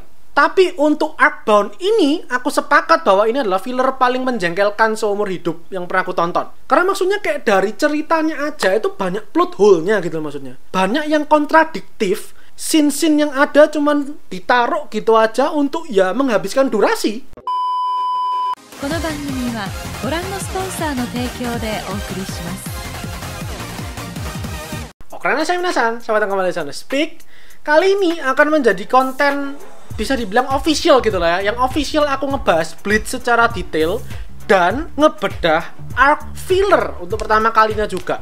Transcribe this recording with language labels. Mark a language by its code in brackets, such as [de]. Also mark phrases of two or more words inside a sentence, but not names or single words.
[id] Tapi untuk Arcbound ini, aku sepakat bahwa ini adalah filler paling menjengkelkan seumur hidup yang pernah aku tonton. Karena maksudnya kayak dari ceritanya aja itu banyak [en] plot hole- [id] nya gitu maksudnya. Banyak yang kontradiktif, scene-scene yang ada cuman ditaruh gitu aja untuk ya menghabiskan durasi. [ja] この番組はご覧のスポンサーの提供でお送りします。 [id] Oke, saya minasan, sahabat yang kembali sana Speak. Kali ini akan menjadi konten bisa dibilang official gitu lah ya. Yang official aku ngebahas Bleach secara detail dan ngebedah arc filler untuk pertama kalinya juga.